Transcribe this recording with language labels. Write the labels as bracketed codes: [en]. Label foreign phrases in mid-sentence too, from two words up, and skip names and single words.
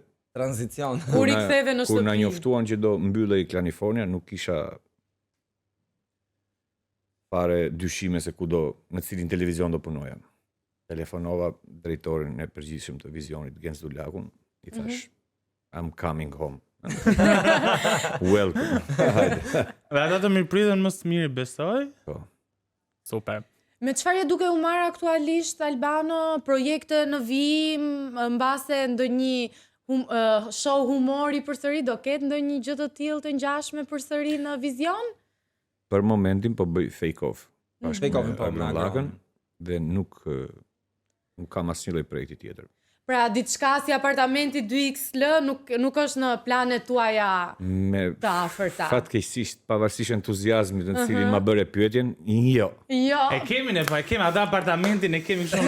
[sq] tranzicion. Kur i ktheve në kur na shtëpi. njoftuan që do mbyllej Klanifornia, nuk kisha fare dyshime se në cilin televizion do punoja. Telefonova drejtorin e përgjithshëm të Visionit, Gens Dulakun, i thash, [en] I'm coming home. Welcome. [sq] Dhe ata të mirëpritën më së miri, besoj? Po. Super. Me çfarë duke u marrë aktualisht Albano, projekte në vijim, mbase ndonjë show humori përsëri, do ketë ndonjë gjë të tillë të ngjashme përsëri në Vizion? Për momentin po bëj fake off. Fake off po me Lakën dhe nuk kam asnjë lloj projekti tjetër. Pra, diçka si apartamenti 2XL nuk është në planet tuaja të afërta. Fatkeqësisht, pavarësisht entuziazmit në cilin ma bëre pyetjen, jo. Jo. E kemi atë apartamentin, e kemi shumë.